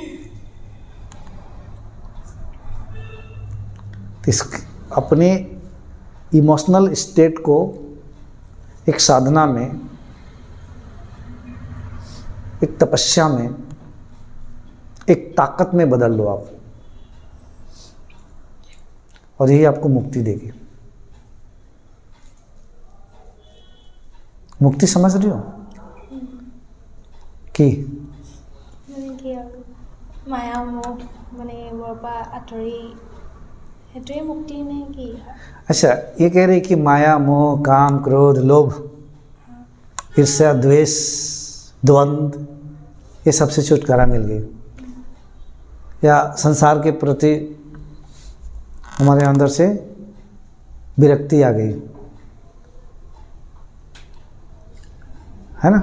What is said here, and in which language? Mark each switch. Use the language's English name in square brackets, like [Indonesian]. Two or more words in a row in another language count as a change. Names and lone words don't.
[Hindi] तो इस अपने इमोशनल स्टेट को एक साधना में, एक तपस्या में, एक ताकत में बदल लो आप, और यही आपको मुक्ति देगी। मुक्ति समझ रही हो कि [Assamese] মায়া মোহ মানে এইবোৰৰ পৰা আঁতৰি সেইটোৱে মুক্তি নে কি? [Hindi] अच्छा, ये कह रहे कि माया मोह काम क्रोध लोभ ईर्ष्या द्वेष द्वंद्व, ये सबसे छुटकारा मिल गई, या संसार के प्रति हमारे अंदर से विरक्ति आ गई, है ना?